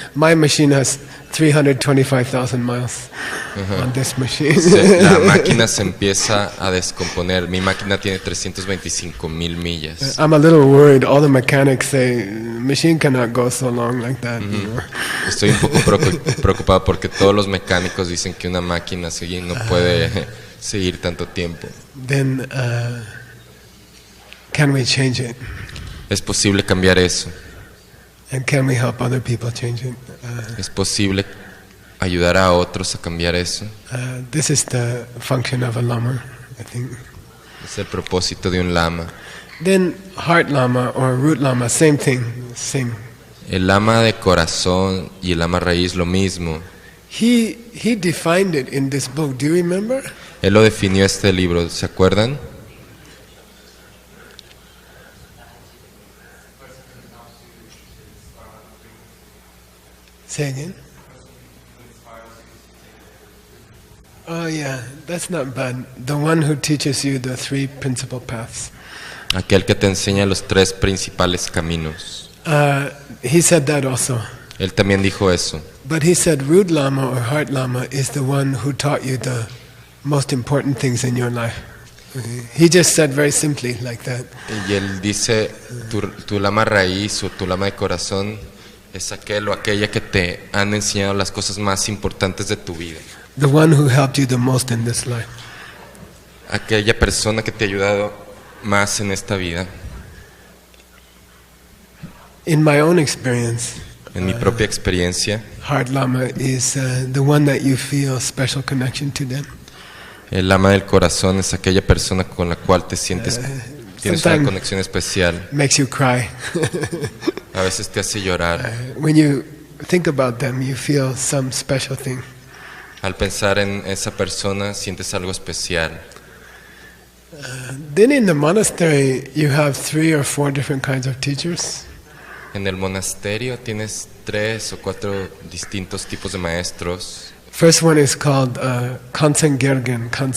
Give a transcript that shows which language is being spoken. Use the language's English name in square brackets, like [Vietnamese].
[English] My machine has 325,000 miles on this machine. [Spanish] La máquina se empieza a descomponer. Mi máquina tiene 325,000 millas. [English] I'm a little worried. All the mechanics say machine cannot go so long like that. You know? [Spanish] Estoy un poco preocupado porque todos los mecánicos dicen que una máquina así no puede seguir tanto tiempo. [English] Then can we change it? [Spanish] ¿Es posible cambiar eso? [English] And can we help other people change it? [Spanish] ¿Es posible ayudar a otros a cambiar eso? [English] This is the function of a lama, I think. [Spanish] Es el propósito de un lama. [English] Then heart lama or root lama, same thing, same. [Spanish] El lama de corazón y el lama raíz lo mismo. [English] He defined it in this book. Do you remember? [Spanish] Él lo definió en este libro, ¿se acuerdan? [English] Say again. Oh yeah, that's not bad. The one who teaches you the three principal paths. [Spanish] Aquel que te enseña los tres principales caminos. [English] He said that also. [Spanish] Él también dijo eso. [English] But he said root lama or heart lama is the one who taught you the most important things in your life. He just said very simply like that. [Spanish] Y él dice, tu lama raíz o tu lama de corazón es aquel o aquella que te han enseñado las cosas más importantes de tu vida. [English] The one who helped you the most in this life. [Spanish] Aquella persona que te ha ayudado más en esta vida. [English] In my own experience, [Spanish] en mi propia experiencia, [English] heart lama is the one that you feel special connection to them. [Spanish] El lama del corazón es aquella persona con la cual te sientes, tienes una conexión especial. [English] Makes you cry. [Spanish] A veces te hace llorar. [English] When you think about them, you feel some special thing. [Spanish] Al pensar en esa persona, sientes algo especial. [English] Then in the monastery, you have 3 or 4 different kinds of teachers. [Spanish] En el monasterio tienes 3 o 4 distintos tipos de maestros. [English] First one is called Kansen Gergen.